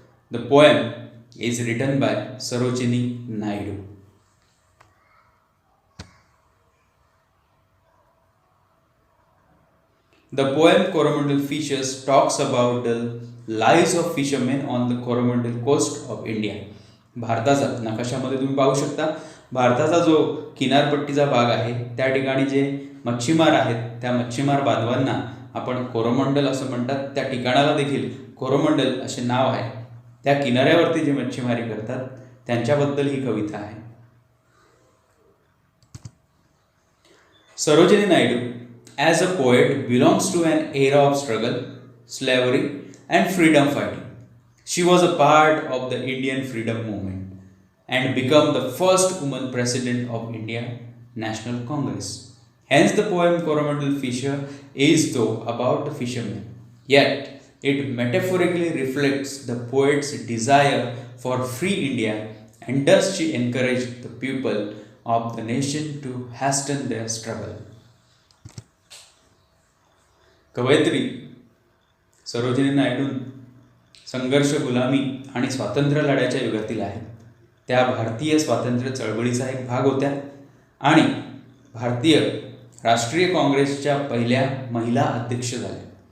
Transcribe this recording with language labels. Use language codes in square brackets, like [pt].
[en] The poem is written by Sarojini Naidu. The poem Coromandel Fishers talks about the lives of fishermen on the Coromandel coast of India. [mr] भारताचा नकाशामध्ये तुम्ही पाहू शकता भारताचा जो किनारपट्टीचा भाग आहे त्या ठिकाणी जे मच्छीमार आहेत त्या मच्छीमार बांधवांना आपण कोरोमंडल असं म्हणतात. त्या ठिकाणाला देखील कोरोमंडल असे नाव आहे. त्या किनाऱ्यावरती जे मच्छीमारी करतात त्यांच्याबद्दल ही कविता आहे. [en] Sarojini Naidu, as a poet, belongs to an era of struggle, slavery, and freedom fighting. She was a part of the Indian freedom movement and became the first woman president of India National Congress. Hence, the poem Coromandel Fisher is though about the fishermen, yet it metaphorically reflects the poet's desire for free India, and thus she encouraged the people of the nation to hasten their struggle. [mr] कवयित्री सरोजिनी नायडू संघर्ष, गुलामी आणि स्वातंत्र्य लढ्याच्या युगातील आहेत. त्या भारतीय स्वातंत्र्य चळवळीचा एक भाग होत्या आणि भारतीय राष्ट्रीय काँग्रेसच्या पहिल्या महिला अध्यक्ष झाल्या.